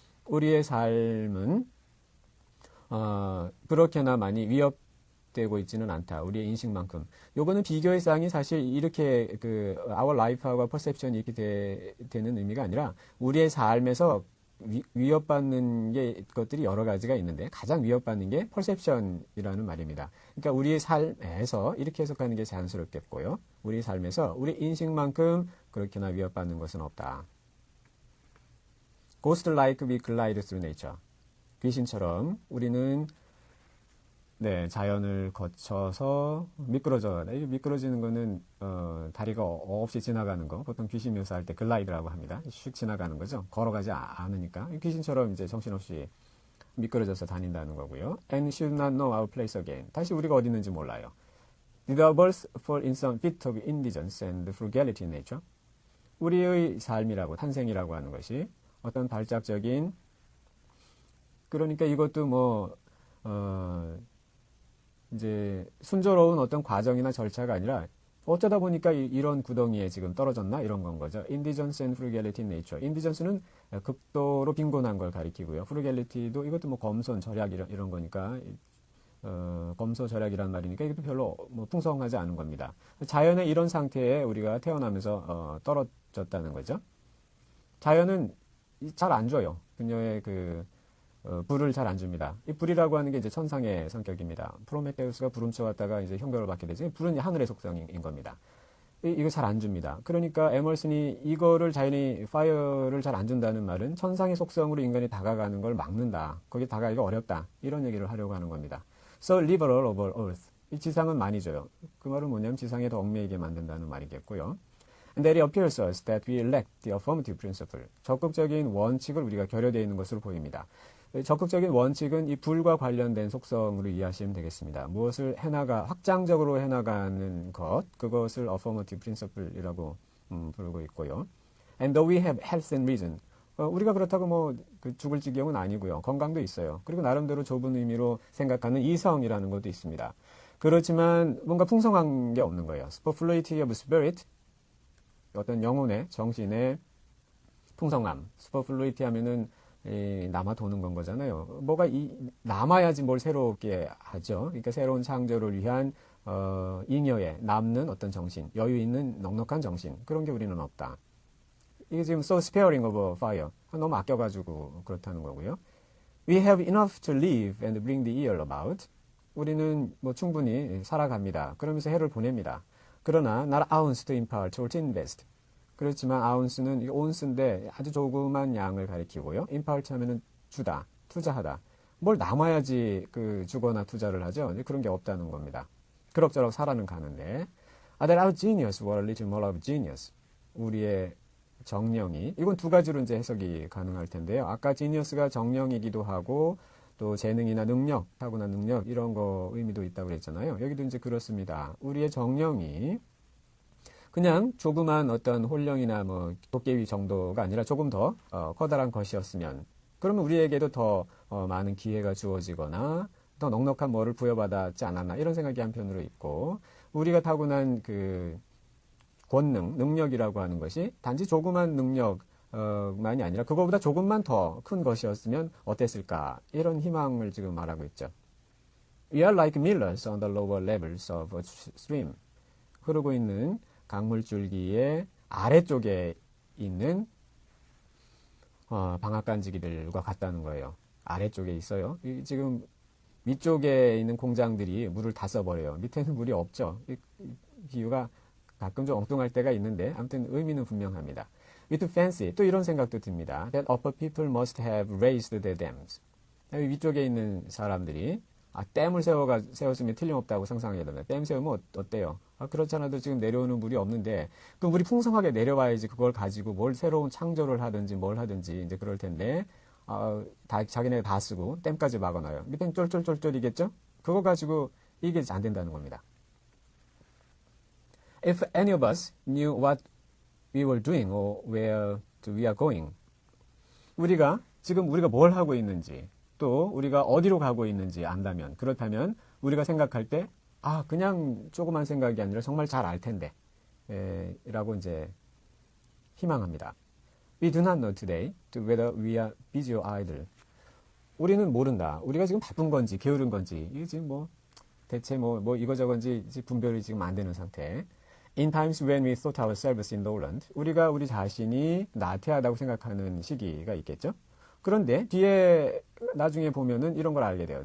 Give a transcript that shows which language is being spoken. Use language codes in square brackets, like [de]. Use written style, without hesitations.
[ko] 우리의 삶은 그렇게나 많이 위협되고 있지는 않다. 우리의 인식만큼. 요거는 비교의 쌍이 사실 이렇게 그 [en] our life [ko] 하고 perception이 이렇게 되는 의미가 아니라 우리의 삶에서 위협받는 것들이 여러 가지가 있는데 가장 위협받는 게 perception이라는 말입니다. 그러니까 우리의 삶에서 이렇게 해석하는 게 자연스럽겠고요. 우리 삶에서 우리 인식만큼 그렇게나 위협받는 것은 없다. [en] Ghost like we glide through nature. [ko] 귀신처럼 우리는 자연을 거쳐서 미끄러져. 미끄러지는 거는 다리가 없이 지나가는 거. 보통 귀신 묘사할 때 글라이드라고 합니다. 슉 지나가는 거죠. 걸어가지 않으니까 귀신처럼 이제 정신없이 미끄러져서 다닌다는 거고요. [en] And should not know our place again. [ko] 다시 우리가 어디 있는지 몰라요. [en] Did our birth fall in some fit of indigence and frugality in nature? [ko] 우리의 삶이라고 탄생이라고 하는 것이 어떤 발작적인 그러니까 이것도 뭐 이제 순조로운 어떤 과정이나 절차가 아니라 어쩌다 보니까 이런 구덩이에 지금 떨어졌나 이런 건 거죠. [en] Indigence and frugality in nature. [ko] Indigence는 극도로 빈곤한 걸 가리키고요. frugality도 이것도 뭐 검손, 절약 이런 거니까 검소절약이라는 말이니까 이것도 별로 뭐 풍성하지 않은 겁니다. 자연의 이런 상태에 우리가 태어나면서 떨어졌다는 거죠. 자연은 잘 안 줘요. 그녀의 불을 잘 안 줍니다. 이 불이라고 하는 게 이제 천상의 성격입니다. 프로메테우스가 불 훔쳐갔다가 이제 형벌을 받게 되지. 불은 하늘의 속성인 겁니다. 이거 잘 안 줍니다. 그러니까 에머슨이 이거를 자연이 파이어를 잘 안 준다는 말은 천상의 속성으로 인간이 다가가는 걸 막는다. 거기에 다가가기가 어렵다. 이런 얘기를 하려고 하는 겁니다. [en] So liberal over earth. [ko] 이 지상은 많이 줘요. 그 말은 뭐냐면 지상에 더 얽매이게 만든다는 말이겠고요. [en] And that it appears us that we lack the affirmative principle. [ko] 적극적인 원칙을 우리가 결여되어 있는 것으로 보입니다. 적극적인 원칙은 이 불과 관련된 속성으로 이해하시면 되겠습니다. 무엇을 확장적으로 해나가는 것, 그것을 [en] affirmative principle [ko] 이라고 부르고 있고요. [en] And though we have health and reason. [ko] 우리가 그렇다고 뭐 죽을 지경은 아니고요. 건강도 있어요. 그리고 나름대로 좁은 의미로 생각하는 이성이라는 것도 있습니다. 그렇지만 뭔가 풍성한 게 없는 거예요. [en] Superfluity of spirit. [ko] 어떤 영혼의, 정신의 풍성함. Superfluity 하면은 남아 도는 건 거잖아요. 뭐가 남아야지 뭘 새롭게 하죠. 그러니까 새로운 창조를 위한 잉여의 남는 어떤 정신, 여유 있는 넉넉한 정신 그런 게 우리는 없다. 이게 지금 [en] so sparing of fire [ko] 너무 아껴가지고 그렇다는 거고요. [en] We have enough to live and bring the year about. [ko] 우리는 뭐 충분히 살아갑니다. 그러면서 해를 보냅니다. 그러나 [en] not ounce to impart or to invest. [ko] 그렇지만 아운스는 온스인데 아주 조그만 양을 가리키고요. 임파울트 하면은 주다, 투자하다. 뭘 남아야지 주거나 투자를 하죠. 그런 게 없다는 겁니다. 그럭저럭 살아는 가는데. [en] That our genius were a little more of genius. [ko] 우리의 정령이 이건 두 가지로 이제 해석이 가능할 텐데요. 아까 genius가 정령이기도 하고 또 재능이나 능력, 타고난 능력 이런 거 의미도 있다고 그랬잖아요. 여기도 이제 그렇습니다. 우리의 정령이 그냥 조그만 어떤 홀령이나 뭐 도깨비 정도가 아니라 조금 더 커다란 것이었으면 그러면 우리에게도 더 많은 기회가 주어지거나 더 넉넉한 뭐를 부여받았지 않았나 이런 생각이 한편으로 있고 우리가 타고난 권능, 능력이라고 하는 것이 단지 조그만 능력만이 아니라 그거보다 조금만 더 큰 것이었으면 어땠을까 이런 희망을 지금 말하고 있죠. [en] We are like millers on the lower levels of a stream. [ko] 흐르고 있는 강물줄기의 아래쪽에 있는 방앗간지기들과 같다는 거예요. 아래쪽에 있어요. 지금 위쪽에 있는 공장들이 물을 다 써버려요. 밑에는 물이 없죠. 비유가 가끔 좀 엉뚱할 때가 있는데 아무튼 의미는 분명합니다. [en] With fancy, [ko] 또 이런 생각도 듭니다. [en] That upper people must have raised their dams. [ko] 위쪽에 있는 사람들이 댐을 세웠으면 틀림없다고 상상해야 된다. 댐 세우면 어때요? 그렇잖아도 지금 내려오는 물이 없는데 그 물이 풍성하게 내려와야지 그걸 가지고 뭘 새로운 창조를 하든지 뭘 하든지 이제 그럴 텐데 자기네가 다 쓰고 댐까지 막아놔요. 밑에 쫄쫄쫄쫄이겠죠? 그거 가지고 이게 안 된다는 겁니다. [en] If any of us knew what we were doing or where we are going, [ko] 지금 우리가 뭘 하고 있는지, 또 우리가 어디로 가고 있는지 안다면, 그렇다면 우리가 생각할 때, 그냥 조그만 생각이 아니라 정말 잘 알 텐데, 라고 이제 희망합니다. [en] We do not know today whether we are busy or idle. [ko] 우리는 모른다. 우리가 지금 바쁜 건지, 게으른 건지, 이게 지금 대체 이거저건지 분별이 지금 안 되는 상태. [en] In times when we thought ourselves indolent, [ko] 우리가 우리 자신이 나태하다고 생각하는 시기가 있겠죠? 그런데 뒤에 나중에 보면은 이런 걸 알게 돼요.